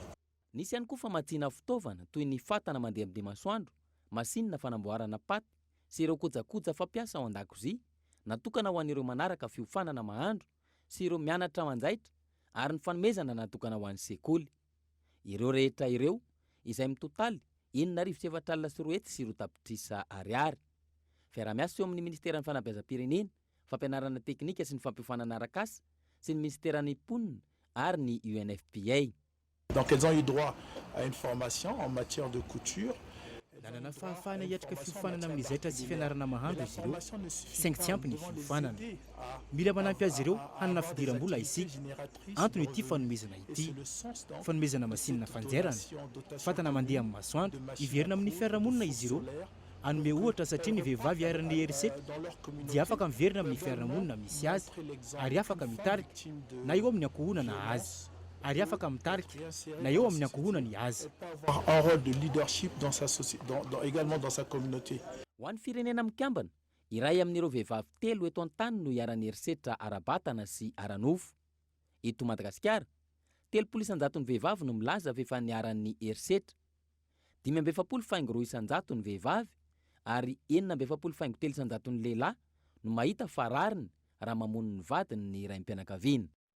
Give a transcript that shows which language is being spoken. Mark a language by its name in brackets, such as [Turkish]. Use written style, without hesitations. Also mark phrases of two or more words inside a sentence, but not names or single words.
[Malagasy] Nisy ihany koa famatsiana fitaovana toy ny fatana mandeha amin'ny masoandro, masinina fanamboarana paty sy ireo kojakoja fampiasa ao an-dakozia natokana ho an'ireo manaraka fiofanana mahandro sy ireo mianatra manjaitra ary ny fanomezana natokana ho an'ny sekoly. Ireo rehetra ireo izay mitotaly 9,7 sy 4 tapitrisa ariary. Fiara-miasa eo amin'ny ministeran'ny fanabeazam-pirenena, fampianarana teknika sy ny fampiofanana arak'asa sy ny ministeran'ny mponina ary ny UNFPA. [French] Donc elles ont eu droit à une formation en matière de couture. [Malagasy] Nanana fahafahana hiatrika fiofanana amin'ny zaitra sy fianarana mahandro izy ireo saingy tsy ampy ny fiofanana. Mila manampy azy ireo hanana fidiram-bola isika. Antony ity fanomezana ity. Fanomezana masinina fanjairana, fatana mandeha amin'ny masoandro, iverina amin'ny fiarahamonina izy ireo. Anome ohatra satria ny vehivavy hiara-ny herisetra dia afaka miverina amin'ny fiarahamonina misy azy ary afaka mitarika na eo amin'ny ankohonana azy. Ary afaka mitarika na eo amin'ny ankohonany azy. [French] Un rôle de leadership dans sa société, également dans sa communauté. [Malagasy] Ho an'ny firenena mikambana, iray amin'ireo vehivavy 3 eto an-tany no hiara-ny herisetra Arabatana sy Aranofo. Eto Madagasikara, 300 vehivavy no milaza fa efa niara-ny herisetra. 5,7 ny vehivavy ary 7,3 ny lehilahy no mahita fa rariny raha mamono ny vadiny ny raim-pianakaviana.